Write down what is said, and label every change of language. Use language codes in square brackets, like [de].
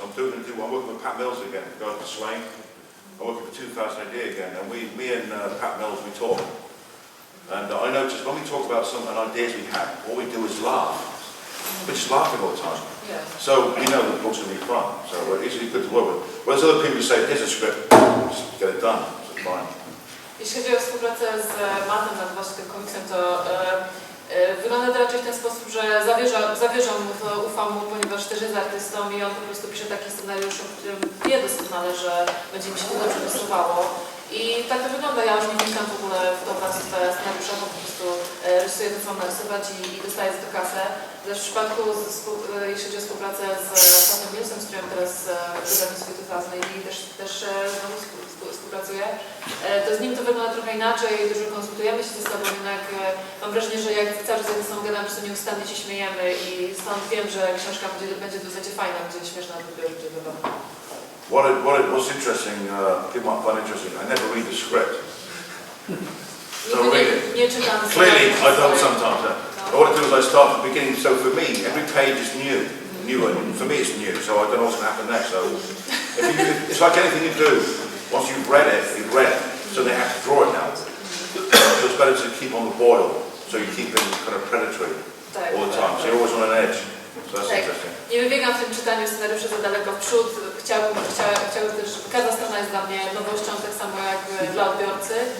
[en] I'm working with Pat Mills again, the guy from Swain. I'm working for 2000 AD again, and me and Pat Mills, we talk. And I noticed when we talk about some ideas we have, all we do is laugh. We're just laughing all the time. Yeah. So we know the book's going to be fun. So we're easily good to work with. Whereas other people say, here's a script, just get it done. So it's fine. [pl] Jeśli chodzi o współpracę z Mattem nad właśnie tym komiksem, to wygląda to raczej w ten sposób, że zawierzam mu, ufam mu, ponieważ też jest artystą i on po prostu pisze taki scenariusz, o którym wie doskonale, że będzie mi się to dobrze rysowało. I tak to wygląda, ja już nie wnikam w ogóle w to warstwę scenariusza, po prostu rysuję to, co mam narysować i dostaję za to kasę. Też w przypadku, jeśli chodzi o współpracę z panem Millsem, z którym teraz wydawnictwie 2000 i też znowu współpracuję, to z nim to wygląda trochę inaczej, dużo konsultujemy się ze sobą, jednak mam wrażenie, że jak cały czas ze sobą gadam, to nieustannie się śmiejemy i stąd wiem, że książka będzie dosyć fajna, będzie śmieszna, będzie dobra. [en] What's interesting, people might find interesting, I never read the script. So [pl] Nie czytam. [en] Clearly, I don't sometimes. What I do is I start from the beginning, so for me, every page is new. And for me it's new, so I don't know what's going to happen next. So it's like anything you do. Once you've read it, so they have to draw it now. So it's better to keep on the boil, so you keep it kind of predatory all the time, so you're always on an edge. So that's interesting. [pl] Nie wybiegam w tym czytaniu scenariuszy za daleko w przód. Chciałbym też, każda strona jest dla mnie nowością, tak samo jak dla odbiorcy.